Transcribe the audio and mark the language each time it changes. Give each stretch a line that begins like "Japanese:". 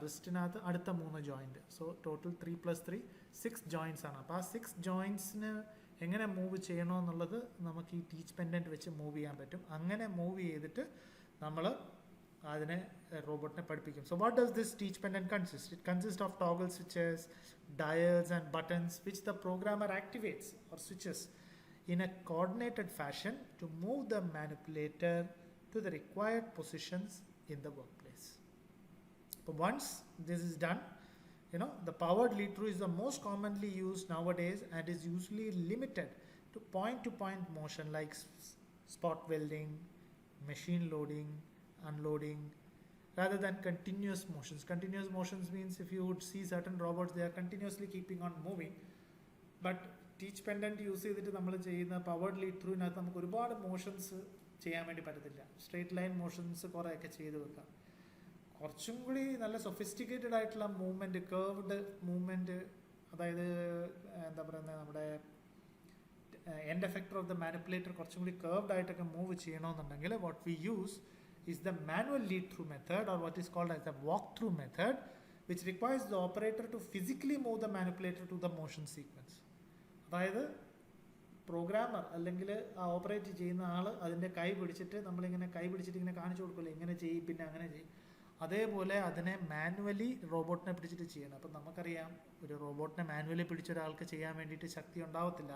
Malayalam: റിസ്റ്റിനകത്ത് അടുത്ത 3 joint. So total 3 + 3 6 joints ആണ്. അപ്പോൾ ആ 6 ജോയിൻറ്റ്സിന് എങ്ങനെ മൂവ് ചെയ്യണമെന്നുള്ളത് നമുക്ക് ഈ ടീച്ച് പെൻഡൻറ്റ് വെച്ച് മൂവ് ചെയ്യാൻ പറ്റും. അങ്ങനെ മൂവ് ചെയ്തിട്ട് നമ്മൾ അതിനെ റോബോട്ടിനെ പഠിപ്പിക്കും.
English: So what does this teach pendant consist? It consist of toggle switches, dials and buttons which the programmer activates or switches in a coordinated fashion to move the manipulator to the required positions in the workplace. But once this is done, The powered lead through is the most commonly used nowadays and is usually limited to point motion like spot welding, machine loading, unloading, rather than continuous motions. Continuous motions means if you would see certain robots, they are continuously keeping on moving.
Malayalam: But teach pendant use ചെയ്തിട്ട് നമ്മൾ ചെയ്യുന്ന powered lead ത്രൂവിനകത്ത് നമുക്ക് ഒരുപാട് motions ചെയ്യാൻ വേണ്ടി പറ്റത്തില്ല. Straight line motions കുറേയൊക്കെ ചെയ്ത് വെക്കാം. കുറച്ചും കൂടി നല്ല സൊഫിസ്റ്റിക്കേറ്റഡ് ആയിട്ടുള്ള മൂവ്മെൻറ്റ്, കേർവ്ഡ് മൂവ്മെൻറ്റ്, അതായത് എന്താ പറയുന്നത്, നമ്മുടെ end effector of the manipulator കുറച്ചും കൂടി കേർവ്ഡ് ആയിട്ടൊക്കെ മൂവ് ചെയ്യണമെന്നുണ്ടെങ്കിൽ
English: What we use is the manual lead through method, or what is called as the walk through method, which requires the operator to physically move the manipulator to the motion sequence.
Malayalam: അതായത് programmer അല്ലെങ്കിൽ ആ operate ചെയ്യുന്ന ആൾ അതിൻ്റെ കൈ പിടിച്ചിട്ട് നമ്മളിങ്ങനെ കൈ പിടിച്ചിട്ട് ഇങ്ങനെ കാണിച്ചു കൊടുക്കില്ല, ഇങ്ങനെ ചെയ്യും പിന്നെ അങ്ങനെ ചെയ്യും, അതേപോലെ അതിനെ മാനുവലി റോബോട്ടിനെ പിടിച്ചിട്ട് ചെയ്യണം. അപ്പം നമുക്കറിയാം ഒരു റോബോട്ടിനെ മാനുവലി പിടിച്ച ഒരാൾക്ക് ചെയ്യാൻ വേണ്ടിയിട്ട് ശക്തി ഉണ്ടാവത്തില്ല.